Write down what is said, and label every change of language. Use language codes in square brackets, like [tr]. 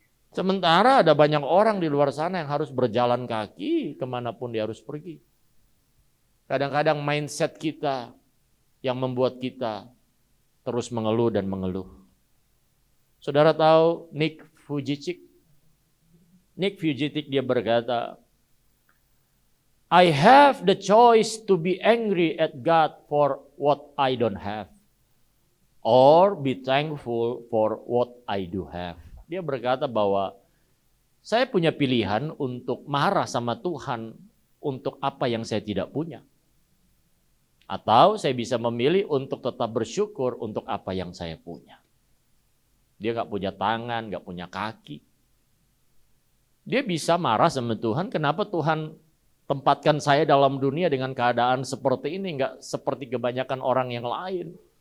[id] Sementara ada banyak orang di luar sana yang harus berjalan kaki kemanapun dia harus pergi. Kadang-kadang mindset kita yang membuat kita terus mengeluh dan mengeluh. Saudara tahu Nick Vujicic? [en] Nick Vujicic [id] dia berkata, [en] I have the choice to be angry at God for what I don't have, or be thankful for what I do have. [id] Dia berkata bahwa saya punya pilihan untuk marah sama Tuhan untuk apa yang saya tidak punya. Atau saya bisa memilih untuk tetap bersyukur untuk apa yang saya punya. Dia gak punya tangan, gak punya kaki. Dia bisa marah sama Tuhan, kenapa Tuhan tempatkan saya dalam dunia dengan keadaan seperti ini, gak seperti kebanyakan orang yang lain.